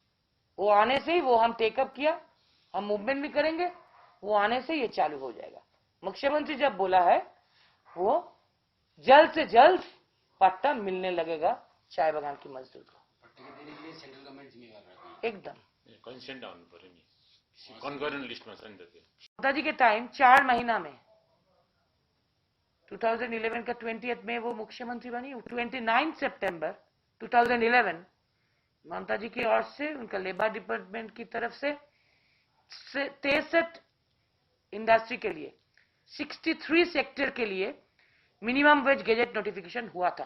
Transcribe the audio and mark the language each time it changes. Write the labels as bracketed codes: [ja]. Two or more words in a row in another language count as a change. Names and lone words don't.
[hi] वो आने से ही वो हम टेकअप किया, हम मूवमेंट भी करेंगे, वो आने से ये चालू हो जाएगा। मुख्यमंत्री जब बोला है, वो जल्द से जल्द पट्टा मिलने लगेगा चाय बागान की मजदूर को। पट्टे के देने के लिए [en] central government [hi] जिम्मेवार रहेगी एकदम। [ne] कन्सेंट आउनु पर्यो नि, कन्करेन्ट लिस्टमा छ नि त त्यो। [hi] ममता जी के टाइम 4 महीना में 2011 का 20th में वो मुख्यमंत्री बनी। 29 सितंबर 2011 ममता जी की ओर से, उनका [en] labour department [hi] की तरफ से 63 इंडस्ट्री के लिए, 63 सेक्टर के लिए [en] minimum wage gazette notification [hi] हुआ था।